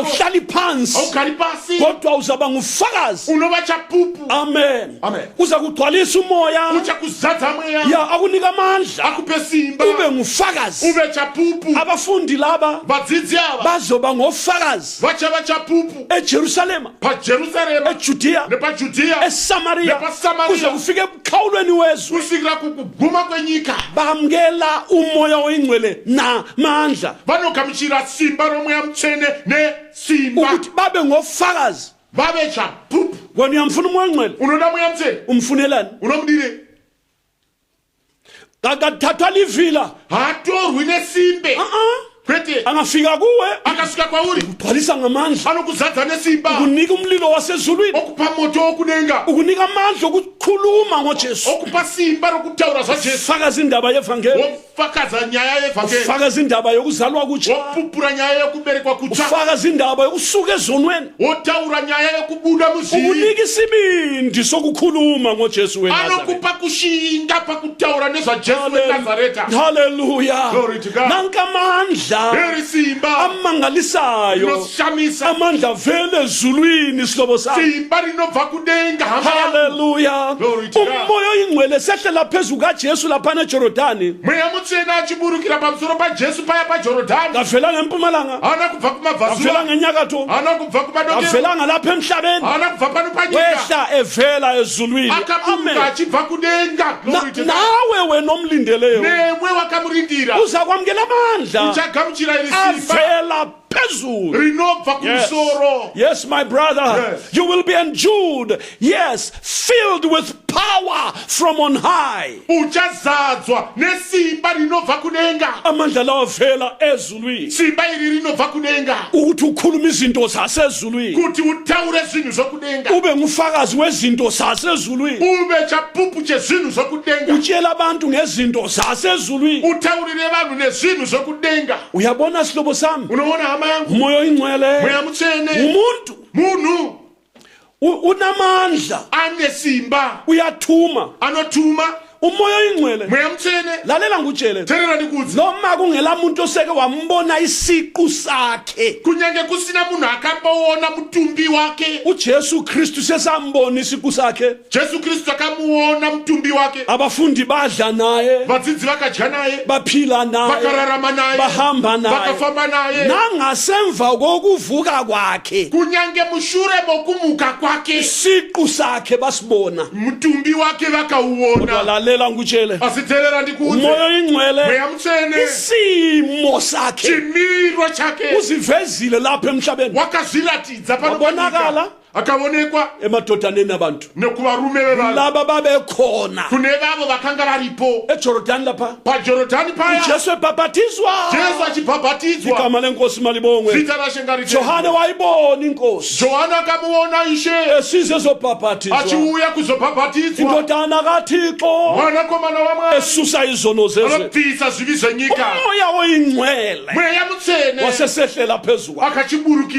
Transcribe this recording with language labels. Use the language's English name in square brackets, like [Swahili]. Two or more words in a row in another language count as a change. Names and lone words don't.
[North Ndebele] Awuhlali phansi. [Shona] augari pasi, [North Ndebele] Kodwa uzaba ngufakazi. [Shona] unova chapupu. [North Ndebele] Amen. [Shona] Amen. [North Ndebele] Uza kugcwalisa umoya. [Shona] Uchakuzadza mweya, [North Ndebele] Ya akunika amandla. [Shona] akupe simba, [North Ndebele] Ube ngufakazi. [Shona] uve chapupu. [North Ndebele] Abafundi laba [Shona] Vadzidzi ava [North Ndebele] bazoba ngofakazi [Shona] vachava chapupu [North Ndebele] eJerusalema, [Shona] paJerusarema [North Ndebele] eJudiya, [Shona] nepajudhiya [North Ndebele] eSamaria, [Shona] nepaSamaria, [North Ndebele] kuze kufike ebukhawulweni wezwe. [Shona] kusvikira kukuguma kwenyika. [North Ndebele] Bamkela umoya oyingcwele namandla [Shona] Vanogamuchira simba romweya mutsvene nesimba, [North Ndebele] ukuthi babe ngofakazi. [Shona] vave chapupu. [North Ndebele] Wena uyamfuna umoya oyingcwele? [Shona] Unoda mweya mutsvene, [North Ndebele] Umfunelani? [Shona] unomudire? [North Ndebele] Akathathwa livila. [Shona] Haatorwi nesimbe, kwete. [North Ndebele] Angafika kuwe [Shona] Akasvika kwauri [North Ndebele] ugcwalisa ngamandla. [Shona] anokuzadza nesimba, [North Ndebele] Ukunika umlilo wasezulwini. [Shona] okupa moto wokudenga, [North Ndebele] Ukunika amandla okukhuluma ngoJesu. [Shona] okupa simba rokutaura zvaJesu, [North Ndebele] Fakaza indaba yevangeli. [Shona] wofakaza nyaya yevhangeri, [North Ndebele] Fakaza indaba yokuzalwa kutsha. [Shona] wopupura nyaya yokuberekwa kutsva, [North Ndebele] Ufakaza indaba yokusuka ezonweni. [Shona] wotaura nyaya yokubuda muzvivi. [North Ndebele] Ukunika isibindi sokukhuluma ngoJesu weNazaretha. [Shona] Anokupa kushinga pakutaura nezvaJesu weNazareta. [English] Hallelujah. Glory to God. [North Ndebele] Nanka amandla [Shona] Heri simba [North Ndebele] amangalisayo. [Shona] rinoshamisa, [North Ndebele] Amandla vele ezulwini sihlobo sami. [Shona] simba rinobva kudenga. Hama yangu. [English] Hallelujah. Glory to God. [North Ndebele] Umoya oyingcwele sehlela phezu kaJesu laphana eJorodani. [Shona] Mweya mutsvene achiburukira pamusoro paJesu paya paJorodhani. [North Ndebele] Kavela ngempumalanga. [Shona] Haana kubva [North Ndebele] Kavela [Shona] kumabvazuva, [North Ndebele] ngenyakatho. [Shona] haana kubva kumadokero, [North Ndebele] Kavelanga lapha emhlabeni. [Shona] haana kubva pano panyika. [North Ndebele] Wehla evela ezulwini. [Shona] Akaburuka Amen. achibva kudenga. [English] Glory to God. [North Ndebele] Nawe wena omlindeleyo [Shona] Nemwe wakamurindira [North Ndebele] uza kwamukela amandla [Shona] uchagamuchira iri simba [North Ndebele] avela phezulu. [Shona] rinobva kumusoro. [English] Yes, my brother. Yes. You will be endued. Yes, filled with power from on high. [Shona] Uchazadzwa nesimba rinobva kudenga. [North Ndebele] Amandla lawo avela ezulwini. [Shona] Simba iri rinobva kudenga [North Ndebele] Ukuthi ukhuluma izinto zasezulwini. [Shona] kuti utaure zvinhu zvokudenga, [North Ndebele] Ube ngufakazi wezinto zasezulwini. [Shona] uve chapupu chezvinhu zvokudenga, [North Ndebele] Utshela abantu ngezinto zasezulwini. [Shona] utaurire vanhu nezvinhu zvokudenga. [North Ndebele] Uyabona sihlobo sami? [Shona] Unoona hama yangu, [North Ndebele] Umoya oyingcwele [Shona] mweya mutsvene [North Ndebele] umuntu [Shona] munhu [North Ndebele] unamandla, [Shona] ane simba, [North Ndebele] uyathuma. [Shona] anotuma. [North Ndebele] Umoya oyingcwele, [Shona] Mweya mutsvene, [North Ndebele] lalela ngutshele, [Shona] teerera ndikudze, [North Ndebele] noma kungela muntu oseke wambona isiqu sakhe. [Shona] kunyange kusina munhu akamboona mutumbi wake. [North Ndebele] uJesu Kristu sesambona isiqu sakhe. [Shona] Jesu Kristu akamuona mutumbi wake. [North Ndebele] Abafundi badla naye, [Shona] Vadzidzi vakadya naye, [North Ndebele] baphila naye, [Shona] vakararama naye, [North Ndebele] bahamba naye. [Shona] vakafamba naye. [North Ndebele] Nangasemva kokuvuka kwakhe [Shona] Kunyange mushure mokumuka kwake, [North Ndebele] isiqu sakhe basibona. [Shona] mutumbi wake [North Ndebele] Kodwa [Shona] vakauona. [North Ndebele] lalela ngutshele, [Shona] Asi teerera ndikudze, [North Ndebele] umoya oyingcwele [Shona] mweya mutsvene [North Ndebele] isimo sakhe [Shona] chimiro chake [North Ndebele] uzivezile lapha emhlabeni. [Shona] wakazviratidza pano [North Ndebele] Wabonakala [Shona] panyika. Akaonekwa [North Ndebele] emadodaneni abantu [Shona] nekuvarume vevanhu, [North Ndebele] laba babekhona [Shona] kune vavo vakanga varipo [North Ndebele] eJorodani lapha. [Shona] paJorodhani paya. [North Ndebele] uJesu ebhabhatizwa, [Shona] Jesu achibhabhatidzwa, [North Ndebele] igama lenkosi malibongwe. [Shona] zita raShe ngaritendwe. [North Ndebele] Johane wayibona inkosi [Shona] Johani akamuona Ishe [North Ndebele] esize ezobhabhathizwa, [Shona] achiuya kuzobhabhatidzwa, [North Ndebele] indodana kaThixo [Shona] mwanakomana wamwari [North Ndebele] esusa izono zezwe. [Shona] anobvisa zvivi zvenyika. [North Ndebele] Umoya oyingcwele [Shona] Mweya mutsvene [North Ndebele] wasesehlela phezu kwakhe, [Shona] akachiburukira pamusoro [North Ndebele] evela